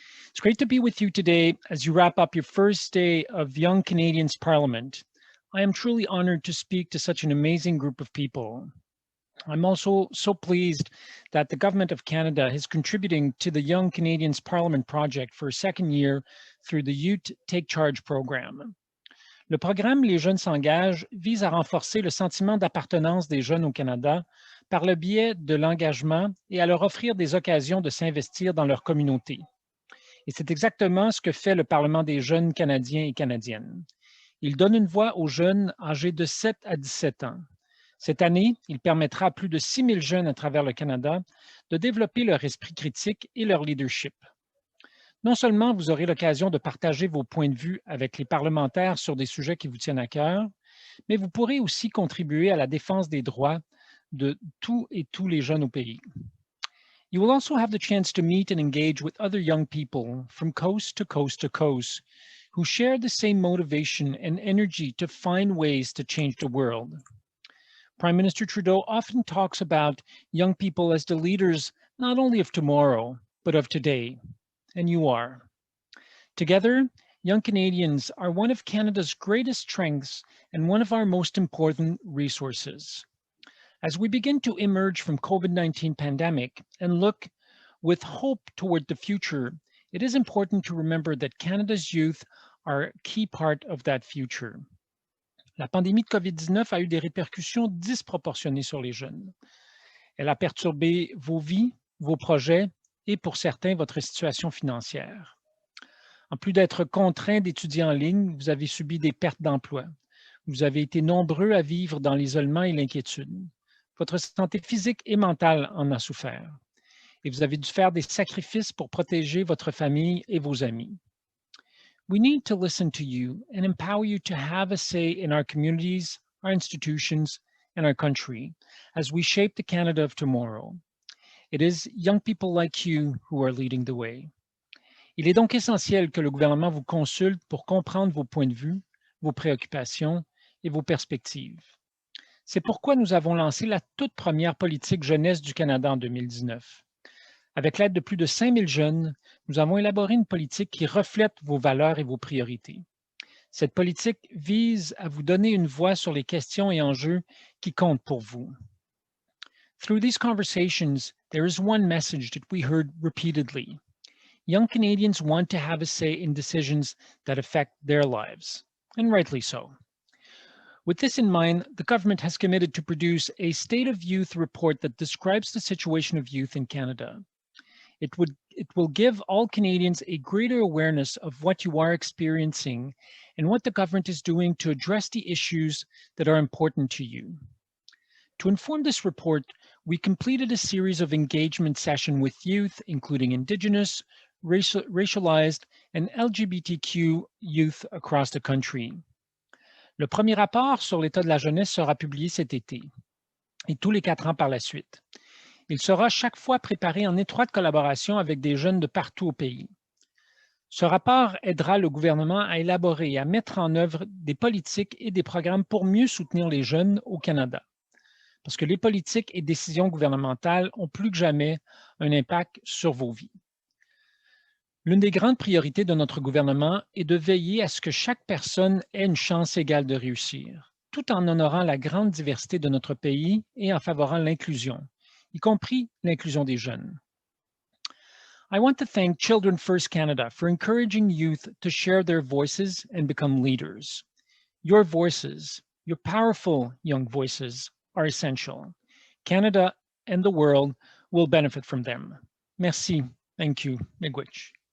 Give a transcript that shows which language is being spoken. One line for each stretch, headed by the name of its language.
English: It's great to be with you today as you wrap up your first day of Young Canadians Parliament. I am truly honored to speak to such an amazing group of people. I'm also so pleased that the Government of Canada is contributing to the Young Canadians Parliament project for a second year through the Youth Take Charge program.
French: Le programme Les Jeunes s'engagent vise à renforcer le sentiment d'appartenance des jeunes au Canada par le biais de l'engagement et à leur offrir des occasions de s'investir dans leur communauté. Et c'est exactement ce que fait le Parlement des jeunes Canadiens et Canadiennes. Il donne une voix aux jeunes âgés de 7 à 17 ans. Cette année, il permettra à plus de 6 000 jeunes à travers le Canada de développer leur esprit critique et leur leadership. Non seulement vous aurez l'occasion de partager vos points de vue avec les parlementaires sur des sujets qui vous tiennent à cœur, mais vous pourrez aussi contribuer à la défense des droits de tous les jeunes au pays.
English: You will also have the chance to meet and engage with other young people from coast to coast to coast who share the same motivation and energy to find ways to change the world. Prime Minister Trudeau often talks about young people as the leaders not only of tomorrow, but of today, and you are. Together, young Canadians are one of Canada's greatest strengths and one of our most important resources. As we begin to emerge from COVID-19 pandemic and look with hope toward the future, it is important to remember that Canada's youth are a key part of that future.
French: La pandémie de COVID-19 a eu des répercussions disproportionnées sur les jeunes. Elle a perturbé vos vies, vos projets et pour certains, votre situation financière. En plus d'être contraint d'étudier en ligne, vous avez subi des pertes d'emploi. Vous avez été nombreux à vivre dans l'isolement et l'inquiétude. Votre santé physique et mentale en a souffert. Et vous avez dû faire des sacrifices pour protéger votre famille et vos amis.
English: We need to listen to you and empower you to have a say in our communities, our institutions, and our country as we shape the Canada of tomorrow. It is young people like you who are leading the way.
French: Il est donc essentiel que le gouvernement vous consulte pour comprendre vos points de vue, vos préoccupations et vos perspectives. C'est pourquoi nous avons lancé la toute première politique jeunesse du Canada en 2019. Avec l'aide de plus de 5000 jeunes, nous avons élaboré une politique qui reflète vos valeurs et vos priorités. Cette politique vise à vous donner une voix sur les questions et enjeux qui comptent pour vous.
English: Through these conversations, there is one message that we heard repeatedly. Young Canadians want to have a say in decisions that affect their lives, and rightly so. With this in mind, the government has committed to produce a State of Youth report that describes the situation of youth in Canada. It will give all Canadians a greater awareness of what you are experiencing and what the government is doing to address the issues that are important to you. To inform this report, we completed a series of engagement sessions with youth, including Indigenous, racialized, and LGBTQ youth across the country.
French: Le premier rapport sur l'état de la jeunesse sera publié cet été et tous les 4 ans par la suite. Il sera chaque fois préparé en étroite collaboration avec des jeunes de partout au pays. Ce rapport aidera le gouvernement à élaborer et à mettre en œuvre des politiques et des programmes pour mieux soutenir les jeunes au Canada. Parce que les politiques et décisions gouvernementales ont plus que jamais un impact sur vos vies. L'une des grandes priorités de notre gouvernement est de veiller à ce que chaque personne ait une chance égale de réussir, tout en honorant la grande diversité de notre pays et en favorant l'inclusion, y compris l'inclusion des jeunes.
English: I want to thank Children First Canada for encouraging youth to share their voices and become leaders. Your voices, your powerful young voices, are essential. Canada and the world will benefit from them.
French: Merci.
English: Thank you, Miigwech.